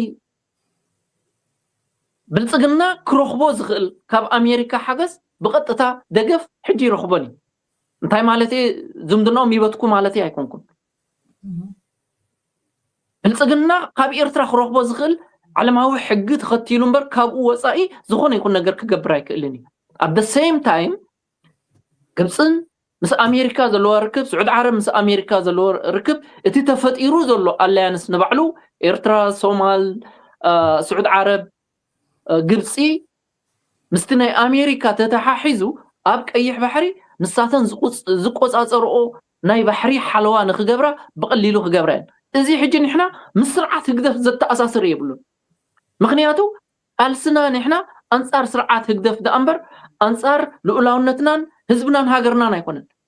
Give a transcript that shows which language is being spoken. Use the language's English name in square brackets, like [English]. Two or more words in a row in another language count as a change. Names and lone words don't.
[Tigrinya] ብልጽግና ክረኽቦ ዝኽእል ካብ አሜሪካ ሓገዝ ብቐጥታ ደገፍ ሕጂ ይረኽቦን እንታይ ማለት ዝምድናኦም ይበትኩ ማለት ኣይኮንኩን ብልጽግና ካብ ኤርትራ ክረኽቦ ዝኽእል ዓለማዊ ሕጊ ተኸቲሉ እምበር ካብኡ ወፃኢ ዝኾነ ይኹን ነገር ክገብር ኣይክእልን እዩ [English] at the same time [Tigrinya] ግብፅን ምስ አሜሪካ ዘለዎ ርክብ ስዑድ ዓረብ ምስ አሜሪካ ዘለዎ ርክብ እቲ ተፈጢሩ ዘሎ አላያንስ ንባዕሉ ኤርትራ ሶማል ስዑድ ዓረብ ግብፂ ምስቲ ናይ አሜሪካ ተተሓሒዙ ኣብ ቀይሕ ባሕሪ ንሳተን ዝቆጻጸርኦ ናይ ባሕሪ ሓለዋ ንክገብራ ብቐሊሉ ክገብራ እዚ ሕጂ ንሕና ምስ ስርዓት ህግደፍ ዘተኣሳስር የብሉን ምክንያቱ አልስና ንሕና አንጻር ስርዓት ህግደፍ ደአምበር አንጻር ልኡላውነትናን ህዝብናን ሃገርናን ኣይኮነን